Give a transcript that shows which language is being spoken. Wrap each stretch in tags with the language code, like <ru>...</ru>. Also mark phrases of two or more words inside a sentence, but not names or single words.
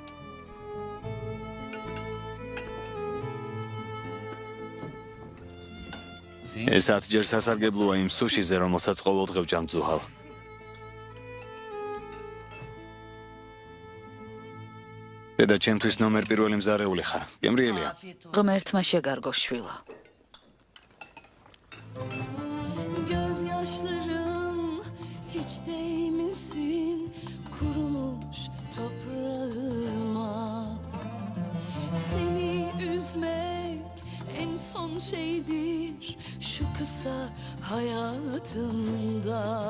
<ka>ეს 10 ჯერ სასარგებლოა იმ სუშიზე, რომელსაც ყოველდღე ვჭამ ძუჰალ. დედა, ჩემთვის ნომერ პირველი მზარეული ხარ. გემრიელია. ღმერთმა შეგარგო შვილო.</ka> <tr>Gözyaşlarım hiç değmesin kurumuş toprağıma. Seni üzmek en son şeydir şu kısa hayatımda.</tr>